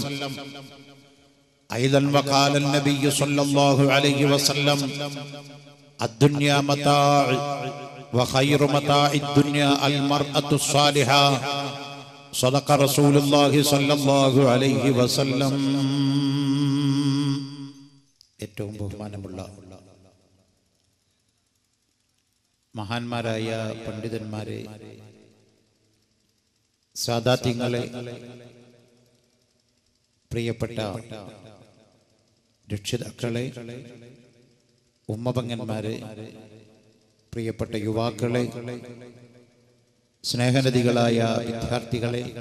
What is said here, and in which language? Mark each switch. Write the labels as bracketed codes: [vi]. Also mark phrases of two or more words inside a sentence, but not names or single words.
[ar] أيضا وقال النبي صلى الله عليه وسلم: الدنيا متاع وخير متاع الدنيا المرأة الصالحة. صدق رسول الله صلى الله عليه وسلم. [ml] ഏറ്റവും ബഹുമാനമുള്ള മഹാന്മാരായ പണ്ഡിതന്മാരെ, സാദാത്യങ്ങളെ, പ്രിയപ്പെട്ട രക്ഷിതാക്കളെ, ഉമ്മപങ്ങന്മാരെ, പ്രിയപ്പെട്ട യുവാക്കളെ, സ്നേഹനദികളായ വിദ്യാർത്ഥികളെ,